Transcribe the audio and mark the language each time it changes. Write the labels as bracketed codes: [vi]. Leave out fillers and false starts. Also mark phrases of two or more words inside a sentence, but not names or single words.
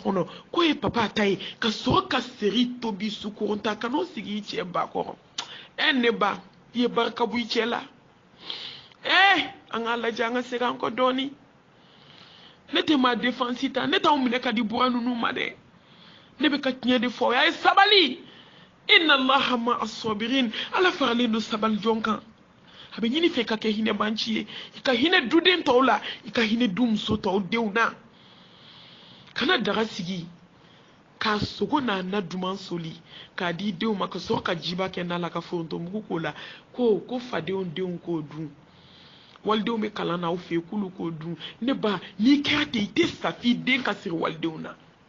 [bm] kɔnɔ k'o ye papa ta ye ka sɔrɔ ka seri tobi sukoronta ka n'o sigi i cɛ ba kɔrɔ ne ba i ye barika bɔ i cɛ la an ka lajɛ an ka segin an kɔ dɔɔni ne tɛ ma défense ta ne t'aw minɛ ka di buran ninnu ma dɛ ne bɛ ka tiɲɛ de fɔ a ye sabali [ar] إن الله مع [bm] as-sabirin ala faralen don sabali jɔn kan a bɛ ɲini fɛ ka kɛ hinɛbanci ye i ka hinɛ duden tɔw la i ka hinɛ du muso tɔw denw na kana daga sigi k'a sogo n'a na duman soli k'a di denw ma ka sɔrɔ ka jiba kɛ n'a la ka forontomugu k'o la ko fadenw denw k'o dun walidenw bɛ kalan na aw fɛ yen k'olu k'o dun ne ba n'i kɛra ten i tɛ sa f'i den ka siri walidenw na